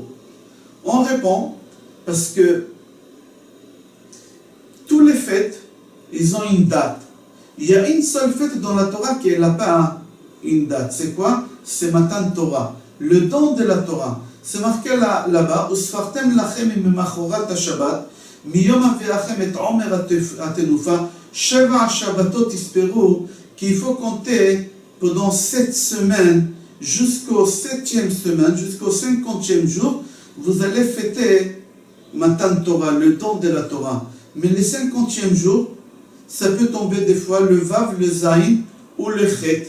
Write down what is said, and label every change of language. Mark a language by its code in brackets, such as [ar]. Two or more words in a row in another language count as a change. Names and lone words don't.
[fr] On répond parce que tous les fêtes, ils ont une date. Il y a une seule fête dans la Torah qui n'a pas une date. C'est quoi? C'est Matan Torah, le don de la Torah. C'est marqué là-bas, [he] וספרתם לכם ממחרת השבת מיום הביאכם את עמר התנופה שבע שבתות תספרו, [fr] qu'il faut compter pendant 7 semaines, jusqu'au 7e semaine, jusqu'au 50e jour, vous allez fêter Matan Torah, le don de la Torah. Mais le 50e jour, ça peut tomber des fois le Vav, le Zayin ou le Chet.